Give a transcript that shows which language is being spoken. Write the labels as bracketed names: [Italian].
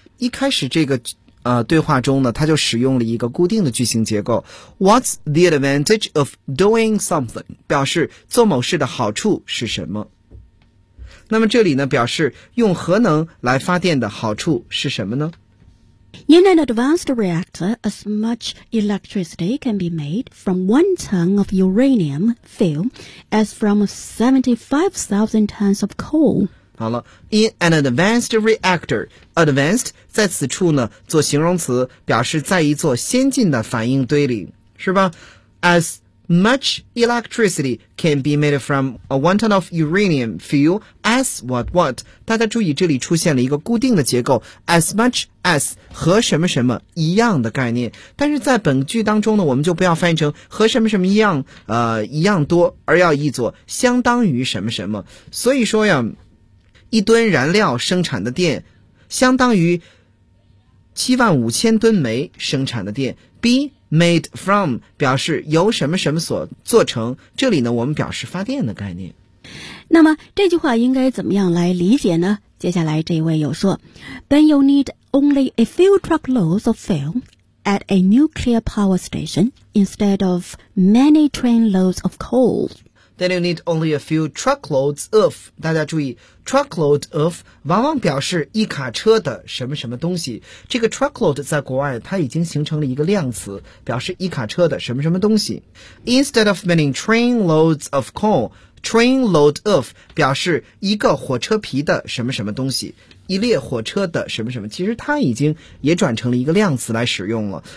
[Chinese] 一开始这个对话中呢，他就使用了一个固定的句型结构， [English] What's the advantage of doing something？ [Chinese] 表示做某事的好处是什么。那么这里呢表示用核能来发电的好处是什么呢？ [English] In an advanced reactor, as much electricity can be made from one ton of uranium fuel as from 75,000 tons of coal. [Chinese] 好了 , [English] in an advanced reactor, [Chinese] advanced 在此处呢做形容词，表示在一座先进的反应堆里，是吧？ [English] As much electricity can be made from a one ton of uranium fuel as what what? [Chinese] 大家注意这里出现了一个固定的结构， as much as 和什么什么一样的概念。但是在本句当中呢，我们就不要翻译成和什么什么一样一样多，而要译作相当于什么什么。所以说呀，一吨燃料生产的电相当于75,000吨煤生产的电。 B made from 表示由什么什么所做成，这里呢我们表示发电的概念。那么这句话应该怎么样来理解呢？接下来这位有说， [English] Then you need only a few truckloads of fuel at a nuclear power station instead of many trainloads of coal. Then you need only a few truckloads of， [Chinese] 大家注意 truckload of 往往表示一卡车的什么什么东西，这个 truckload 在国外它已经形成了一个量词，表示一卡车的什么什么东西。 [English] Instead of many trainloads of coal， [Chinese] Trainload of 表示一个火车皮的什么什么东西，一列火车的什么什么，其实它已经也转成了一个量词来使用了。